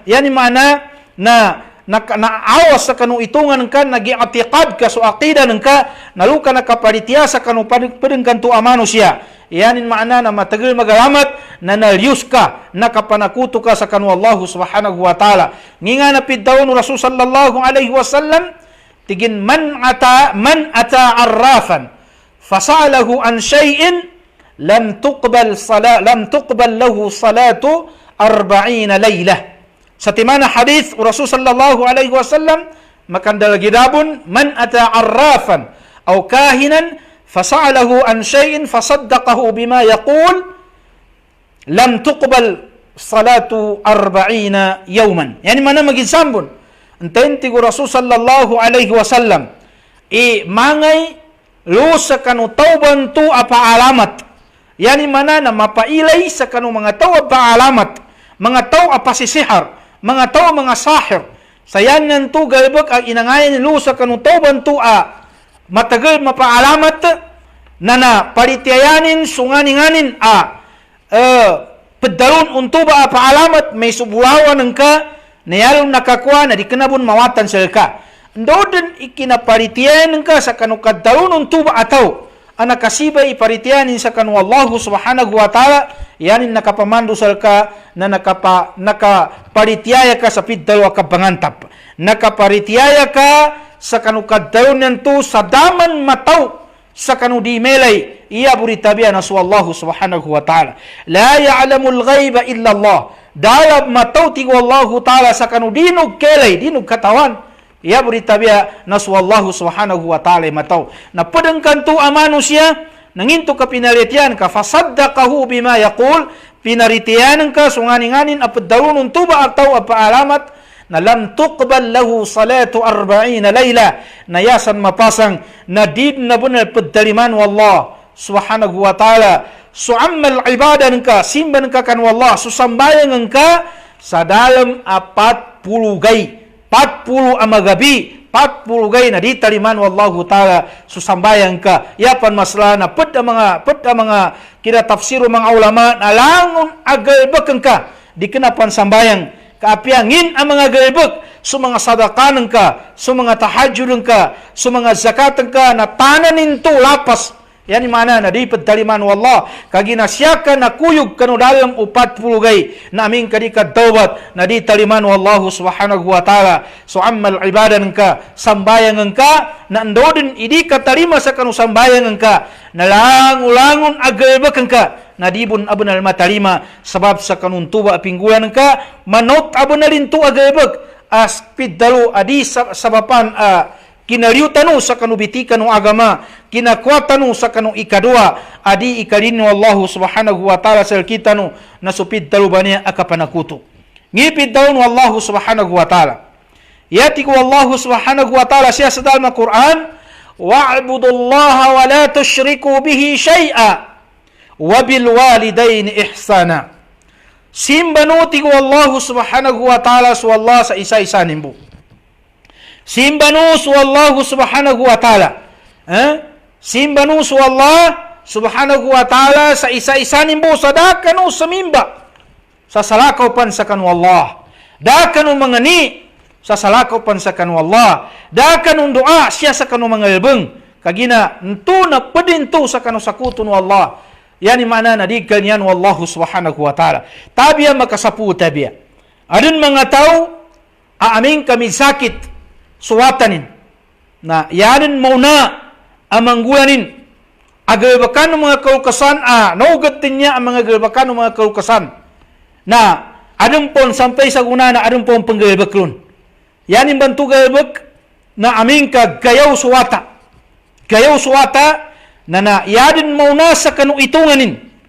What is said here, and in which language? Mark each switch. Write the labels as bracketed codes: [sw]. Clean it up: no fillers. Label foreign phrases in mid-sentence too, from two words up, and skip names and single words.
[mdh] Yani mana na naawas sa kanu itungan ka, nag-i'tiqad ka, so aqidan ka, naluka na kaparitiya sa kanu padengkan tu amano siya. Yanin makna na matagal magalamat na nalius ka, nakapanakuto ka sa kanu [ar] الله سبحانه وتعالى. [mdh] Nginga na piddaw [ar] رسول صلى الله عليه وسلم, tigin من أتى عرافا فسأله عن شيء لم تقبل له صلاة 40 ليلة. [mdh] Sa timana hadis [ar] رسول صلى الله عليه وسلم [mdh] makandal gidabun [ar] من أتى عرافا أو كاهنا فسأله عن شيء فصدقه بما يقول لم تقبل صلاة 40 يوما. [mdh] Yani mana magisambon entainti ko [ar] رسول صلى الله عليه وسلم [mdh] mangay lusa kanu tauban tu apa alamat. Yani mana na mapailay sa kanu mga tao apa alamat, mga tao apa sisihar, mga tao mga sahir. Sayangan tu galbag ang inangayan lusa kanu tauban tu matagal mapaalamat na paritiyanin sunganinganin pedalun untuba paalamat may subulawan ng ka nayalong nakakuha na di kanabon mawatan sa ka. Ndoden ikinaparitiyanin ka sa kanu kadalun untuba ataw anakasibay iparitiyanin sa kanu [ar] الله سبحانه وتعالى. [mdh] Yanin nakapamando sa ka na nakaparitiyaya ka sa piddalwa ka bangantap. Nakaparitiyaya ka sa kanu kadalun nanto sa daman mataw sa kanu di melay iya buritabiya na su [ar] الله سبحانه وتعالى. لا يعلم الغيب إلا الله. [mdh] Dalab mataw tigo [ar] الله تعالى [mdh] sa kanu dinog kelay, dinog katawan. Iya buritabiya na su [ar] الله سبحانه وتعالى [mdh] mataw. Na padangkan tu amano siya, nanginto ka pinaritiyan ka, [ar] فصدقه بما يقول, [mdh] pinaritiyan ka, sunganinganin, apaddarunun tuba ataw apaalamat, na [ar] لم تقبل له صلاة 40 ليلة, [mdh] na yasan mapasang na did na bunal paddaliman [ar] والله سبحانه وتعالى. [mdh] Su'ammal ibadan ka, simban ka kan wallah, susambayan ka sa dalam 40 gay, 40 amagabi, 40 gay na ditaliman [ar] والله تعالى [mdh] susambayan ka. Yapan masla na pud mga kina tafsiru mga ulama na langon agalbakan ka di kenapan sambayang kaapiangin ang mga galbak sa mga sadakanan ka, sa mga tahajudin ka, sa mga zakatan ka na tananin to lapas. Yani mana na di padaliman wallah kaginasya ka na kuyog kanu dalam 40 gay na aming kadika tawbat na di taliman [ar] والله سبحانه وتعالى. [mdh] So ammal ibadan ka, sambayangan ka na andodin idi ka tarima sa kanu sambayangan ka na langulangon agalbakan ka na dibun abunal matarima sabab sa kanun tuba pinggulan ka manot abunalin tu agalbak aspid dalu adi sabapan kinariutanu sa kanubiti kanu agama, kinakwatanu sa kanu ikadua, adi ikadinu [ar] الله سبحانه وتعالى [mdh] sa kitanu nasupid talubaniya akapanakuto. Ngipid daun [ar] الله سبحانه وتعالى. [mdh] Yatiku [ar] الله سبحانه وتعالى [mdh] siya sa dalam Quran, [ar] واعبدوا الله ولا تشركوا به شيئا وبالوالدين إحسانا. [mdh] Simbanuti ko [ar] الله سبحانه وتعالى [mdh] su Allah sa isa-isanin po. Simbanus [ar] والله سبحانه وتعالى. [mdh] Simbanus [ar] والله سبحانه وتعالى [mdh] sa isa-isanin po sa dakanu sa mimba. Sa salakaw pan sa kanu Allah. Dakanu mangani sa salakaw pan sa kanu Allah. Dakanu doa siya sa kanu mga ilbeng. Kagina nto na pedinto sa kanu sakutun Allah. Yani mana na di ganyan [ar] والله سبحانه وتعالى. [mdh] Tabiya makasapu tabiya. Adun mga tao aaming kami sakit suwatanin na yanin mauna amanggulanin agalbakan ng mga kaukasan naugatin niya ang mga agalbakan ng mga kaukasan na adem pon sampai sa guna na adem pon penggelbek lun. Yani bantu gelbek na amingka gayaw suwata. Gayaw suwata na yadin mau nasa kanu itunganin.